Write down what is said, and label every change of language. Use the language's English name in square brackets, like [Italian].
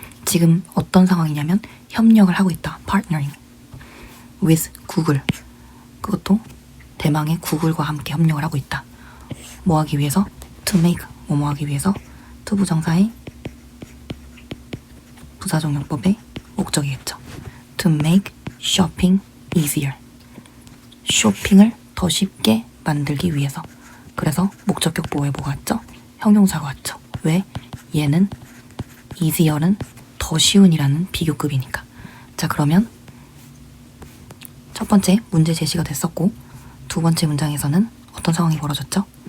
[Korean] 지금 어떤 상황이냐면 협력을 하고 있다. [English] partnering with 구글. [Korean] 그것도 대망의 구글과 함께 협력을 하고 있다. 뭐 하기 위해서? [English] to make [Korean] 뭐 하기 위해서? to 부정사의 부사적 용법의 목적이겠죠. [English] to make shopping easier. [Korean] 쇼핑을 더 쉽게 만들기 위해서. 그래서 목적격 보호에 뭐가 왔죠? 형용사가 왔죠. 왜? 얘는 easier는 더 쉬운이라는 비교급이니까. 자, 그러면 첫 번째 문제 제시가 됐었고 두 번째 문장에서는 어떤 상황이 벌어졌죠?